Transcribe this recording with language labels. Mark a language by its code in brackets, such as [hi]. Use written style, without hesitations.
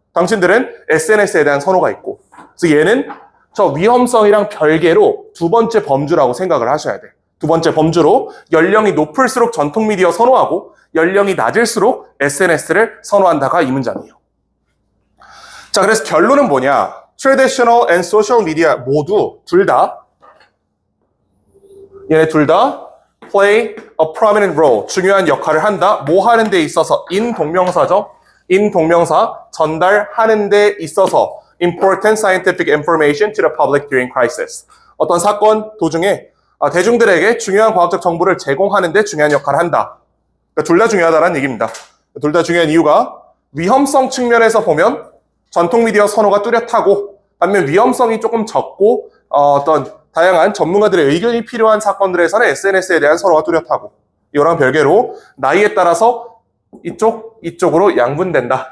[ko] 당신들은 SNS에 대한 선호가 있고. 그래서 얘는 저 위험성이랑 별개로 두 번째 범주라고 생각을 하셔야 돼. 두 번째 범주로 연령이 높을수록 전통 미디어 선호하고 연령이 낮을수록 SNS를 선호한다가 이 문장이에요. 자, 그래서 결론은 뭐냐? [en] Traditional and social media [ko] 모두 얘네 둘 다 [en] play a prominent role. [ko] 중요한 역할을 한다. 뭐 하는 데 있어서? in 동명사죠. [en] in [ko] 동명사 전달하는 데 있어서 [en] important scientific information to the public during crisis. [ko] 어떤 사건 도중에 대중들에게 중요한 과학적 정보를 제공하는 데 중요한 역할을 한다. 그러니까 둘 다 중요하다는 얘기입니다. 둘 다 중요한 이유가 위험성 측면에서 보면 전통 미디어 선호가 뚜렷하고 반면 위험성이 조금 적고 어떤 다양한 전문가들의 의견이 필요한 사건들에서는 SNS에 대한 선호가 뚜렷하고 이거랑 별개로 나이에 따라서 이쪽으로 양분된다.